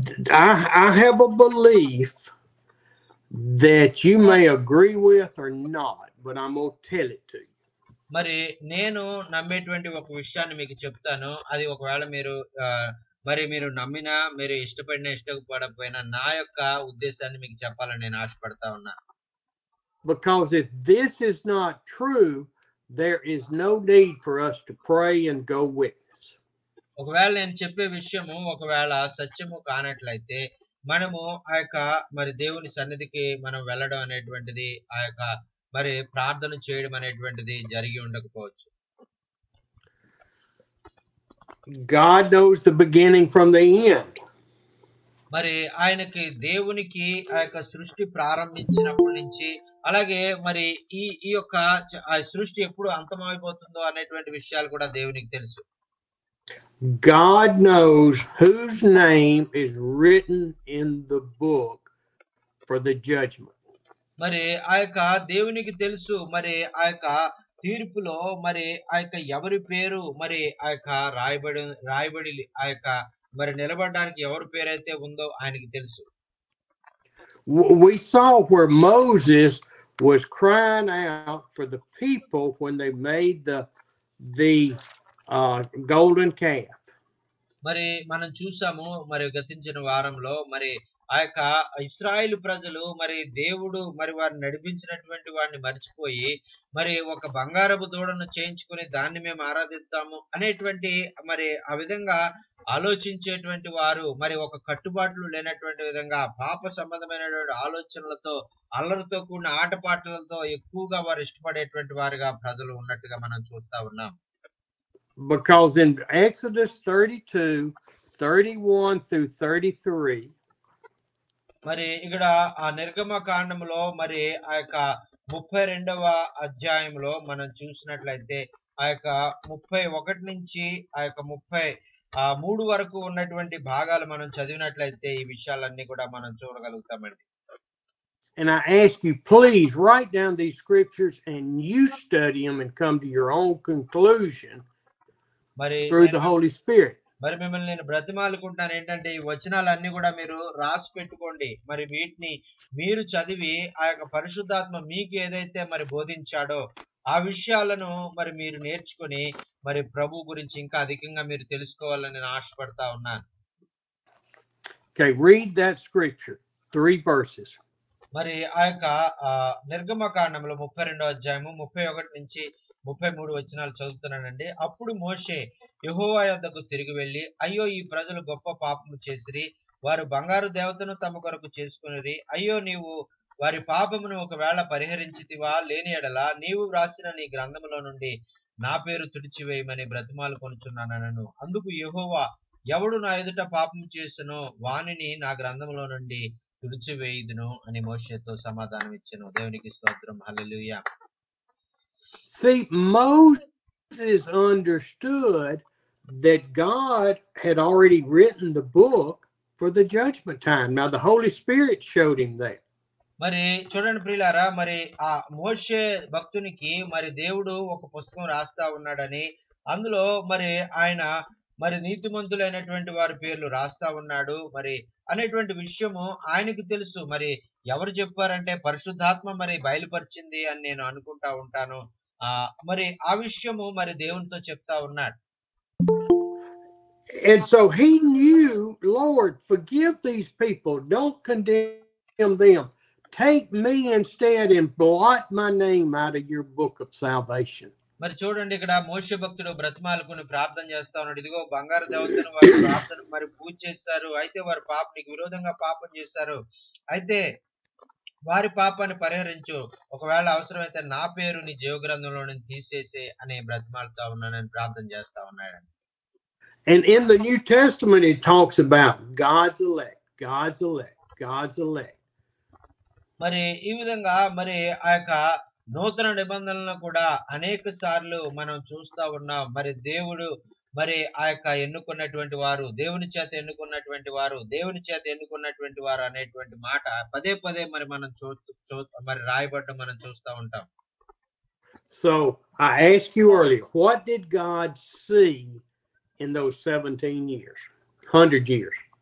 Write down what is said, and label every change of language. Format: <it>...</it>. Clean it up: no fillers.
<en>I have a belief that you may agree with or not, but I'm going to tell it to you.</en> <te>మరి నేను నమ్మేటువంటి ఒక విషయాన్ని మీకు చెప్తాను. అది ఒకవేళ మీరు నమ్మినా మీరు ఇష్టపడినా ఇష్టపడకపోయినా నా యొక్క ఉద్దేశాన్ని మీకు చెప్పాలని నేను ఆశపడతా ఉన్నాను.</te> <en>Because if this is not true, there is no need for us to pray and go witness.</en> <te>ఒకవేళ నేను చెప్పే విషయము ఒకవేళ సత్యము కానట్లయితే మనము ఆ యొక్క మరి దేవుని సన్నిధికి మనం వెళ్ళడం అనేటువంటిది ఆ యొక్క మరి ప్రార్థన చేయడం అనేటువంటిది జరిగి ఉండకపోవచ్చు.</te> <en>God knows the beginning from the end.</en> <te>మరి ఆయనకి దేవునికి ఆ యొక్క సృష్టి ప్రారంభించినప్పటి నుంచి అలాగే మరి ఈ యొక్క ఆ సృష్టి ఎప్పుడు అంతమైపోతుందో అనేటువంటి విషయాలు కూడా దేవునికి తెలుసు.</te> <en>God knows whose name is written in the book for the judgment.</en> <te>మరి ఆ యొక్క దేవునికి తెలుసు మరి ఆ యొక్క తీర్పులో మరి ఆ యొక్క ఎవరి పేరు మరి ఆ యొక్క రాయబడి ఆ యొక్క మరి నిలబడడానికి ఎవరి పేరైతే ఉందో ఆయనకి తెలుసు.</te> <en>We saw where Moses was crying out for the people when they made the golden calf.</en> <te>మరి మనం చూసాము మరి గతించిన వారంలో మరి ఆ యొక్క ఇశ్రాయేలు ప్రజలు మరి దేవుడు మరి వారిని నడిపించినటువంటి వారిని మర్చిపోయి మరి ఒక బంగారపు దూడను చేయించుకొని దాన్ని మేము ఆరాధిస్తాము అనేటువంటి మరి ఆ విధంగా ఆలోచించేటువంటి వారు మరి ఒక కట్టుబాట్లు లేనటువంటి విధంగా పాప సంబంధమైనటువంటి ఆలోచనలతో అల్లరితో కూడిన ఆటపాటలతో ఎక్కువగా వారు ఇష్టపడేటువంటి వారుగా ప్రజలు ఉన్నట్టుగా మనం చూస్తా ఉన్నాం.</te> <en>Because in Exodus 32, 31 through 33,</en> <te>మరి ఇక్కడ ఆ నిర్గమకాండంలో మరి ఆ యొక్క 32వ అధ్యాయంలో మనం చూసినట్లయితే ఆ యొక్క 31 నుంచి ఆ యొక్క 33 వరకు ఉన్నటువంటి భాగాలు మనం చదివినట్లయితే ఈ విషయాలన్నీ కూడా మనం చూడగలుగుతామండి.</te> <en>And I ask you, please write down these scriptures and you study them and come to your own conclusion మరి through the Holy Spirit.</en> <te>మరి మిమ్మల్ని నేను బ్రతిమాలుకుంటున్నాను ఏంటంటే ఈ వచనాలన్నీ కూడా మీరు రాసి పెట్టుకోండి. మరి వీటిని మీరు చదివి ఆ యొక్క పరిశుద్ధాత్మ మీకు ఏదైతే మరి బోధించాడో ఆ విషయాలను మరి మీరు నేర్చుకొని మరి ప్రభు గురించి ఇంకా అధికంగా మీరు తెలుసుకోవాలని నేను ఆశపడతా ఉన్నాను.</te> <en>Okay, read that scripture, 3 verses.</en> <te>మరి ఆ యొక్క నిర్గమకాండంలో 32వ అధ్యాయము 31 నుంచి 33 వచనాలు చదువుతున్నానండి. అప్పుడు మోషే యెహోవా యొద్దకు తిరిగి వెళ్లి, అయ్యో ఈ ప్రజలు గొప్ప పాపము చేసిరి, వారు బంగారు దేవతను తమ కొరకు చేసుకునిరి. అయ్యో నీవు వారి పాపమును ఒకవేళ పరిహరించితివా, లేని ఎడల నీవు వ్రాసిన నీ గ్రంథములో నుండి నా పేరు తుడిచివేయమని బ్రతిమాలు కొనుచున్నానను. అందుకు యెహోవా, ఎవడు నా ఎదుట పాపం చేసెనో వానిని నా గ్రంథములో నుండి తుడిచివేయుదును అని మోషేతో సమాధానం ఇచ్చెను. దేవునికి స్తోత్రం. హల్లెలూయా.</te> <en>See, Moses understood that God had already written the book for the judgment time. Now the Holy Spirit showed him that.</en> <te>మరి చూడండి ప్రియులారా, మరి ఆ మోషే భక్తునికి మరి దేవుడు ఒక పుస్తకం రాస్తా ఉన్నాడని, అందులో మరి ఆయన మరి నీతిమంతులైనటువంటి వారి పేర్లు రాస్తా ఉన్నాడు మరి అనేటువంటి విషయము ఆయనకి తెలుసు. మరి ఎవరు చెప్పారంటే పరిశుద్ధాత్మ మరి బయలుపరిచింది అని నేను అనుకుంటా ఉంటాను. మరి ఆ విషయము మరి దేవునితో చెప్తా ఉన్నాడు.</te> <en>And so he knew, Lord, forgive these people, don't condemn them, take me instead and blot my name out of your book of salvation.</en> <te>మరి చూడండి, ఇక్కడ మోషే భక్తుడు బ్రతిమాలుకుని ప్రార్థన చేస్తా ఉన్నాడు. ఇదిగో బంగారు దేవతను వారు ప్రార్థన మరి పూజ చేశారు, అయితే వారు నీకు విరోధంగా పాపం చేశారు, అయితే వారి పాపాన్ని పరిహరించు, ఒకవేళ అవసరమైతే నా పేరు నీ జీవగ్రంథంలో నుంచి తీసేసే అని బ్రతిమాలుతా ఉన్నానని ప్రార్థన చేస్తా ఉన్నాడు.</te> <en>And in the New Testament it talks about God's elect, God's elect, God's elect.</en> <te>మరి ఈ విధంగా మరి ఆ యొక్క నూతన నిబంధనలను కూడా అనేక సార్లు మనం చూస్తా ఉన్నాం. మరి దేవుడు మరి ఆ యొక్క ఎన్నుకున్నటువంటి వారు, దేవుని చేత ఎన్నుకున్నటువంటి వారు, దేవుని చేత ఎన్నుకున్నటువంటి వారు అనేటువంటి మాట పదే పదే మరి మనం మరి రాయబడ్డం మనం చూస్తా ఉంటాం.</te> <en>So I asked you earlier, what did God see in those 17 years, 100 years?</en>